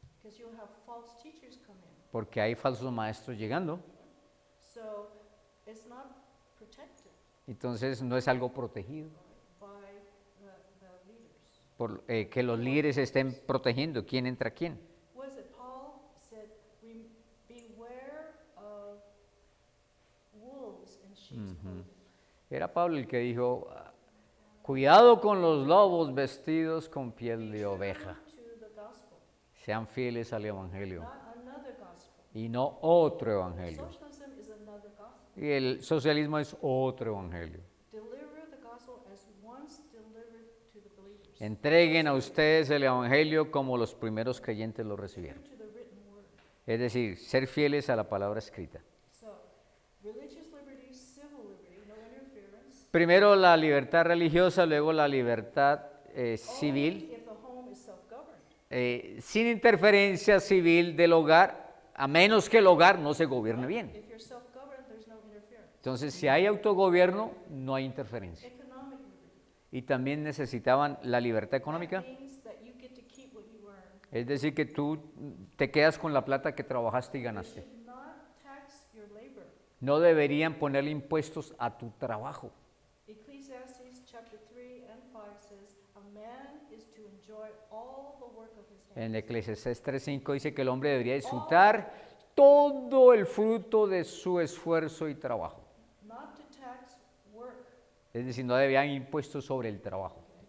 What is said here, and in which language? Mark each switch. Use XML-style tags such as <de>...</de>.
<en>because you'll have false teachers come in.</en> <es>porque hay falsos maestros llegando.</es> <en>So it's not protected</en> <es>Entonces no es algo protegido,</es> <en>by the leaders.</en> <es>que los líderes estén protegiendo quién entra a quién.</es> <en>Was it Paul said, beware of wolves in sheep's clothing?</en> <es>Era Pablo el que dijo, cuidado con los lobos vestidos con piel de oveja.</es> <en>To the gospel,</en> <es>Sean fieles al evangelio</es> <en>not another gospel.</en> <es>y no otro evangelio.</es> <en>Socialism is another gospel.</en> <es>Y el socialismo es otro evangelio.</es> <en>Deliver the gospel as once delivered to the believers.</en> <es>Entreguen a ustedes el evangelio como los primeros creyentes lo recibieron.</es> <en>To the written word.</en> <es>Es decir, ser fieles a la palabra escrita.</es> <en>So, religious liberty, civil liberty, no interference.</en> <es>Primero la libertad religiosa, luego la libertad civil,</es> <en>Only if the home is self-governed.</en> <es>sin interferencia civil del hogar, a menos que el hogar no se gobierne bien.</es> <en>If you're self-governed, there's no interference.</en> <es>Entonces, si hay autogobierno, no hay interferencia.</es> <en>Economic liberty.</en> <es>Y también necesitaban la libertad económica,</es> <en>That means that you get to keep what you earn.</en> <es>es decir, que tú te quedas con la plata que trabajaste y</es> <en>You</en> <es>ganaste.</es> <en>should not tax your labor.</en> <es>No deberían ponerle impuestos a tu trabajo.</es> <en>Ecclesiastes chapter 3 and 5 says, a man is to enjoy all the work of his hands.</en> <es>En Eclesiastés 3:5 dice que el hombre debería disfrutar todo el fruto de su esfuerzo y trabajo.</es> <en>Not to tax work,</en> <es>Es decir, no debían impuestos sobre el trabajo.</es>